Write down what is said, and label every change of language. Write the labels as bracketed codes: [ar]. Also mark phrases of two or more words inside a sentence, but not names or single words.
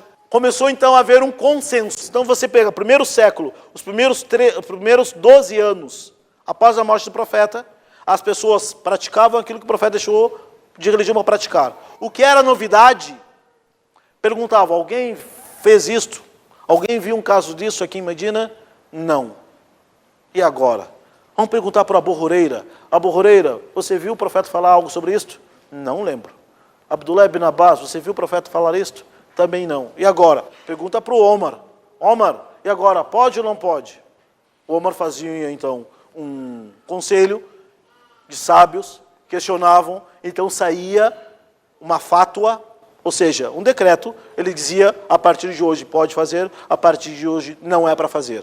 [pt] Começou, então, a haver um consenso. Então, você pega o primeiro século, os primeiros 12 anos, após a morte do profeta, as pessoas praticavam aquilo que o profeta deixou de religião para praticar. O que era novidade, perguntavam, alguém fez isto? Alguém viu um caso disso aqui em Medina? Não. E agora? Vamos perguntar para Abu Huraira. Abu Huraira, você viu o profeta falar algo sobre isto? Não lembro. Abdullah ibn Abbas, você viu o profeta falar isto? Também não. E agora? Pergunta para o Omar. Omar, e agora? Pode ou não pode? O Omar fazia, então, um conselho de sábios, questionavam, então saía uma fátua, ou seja, um decreto, ele dizia, a partir de hoje pode fazer, a partir de hoje não é para fazer.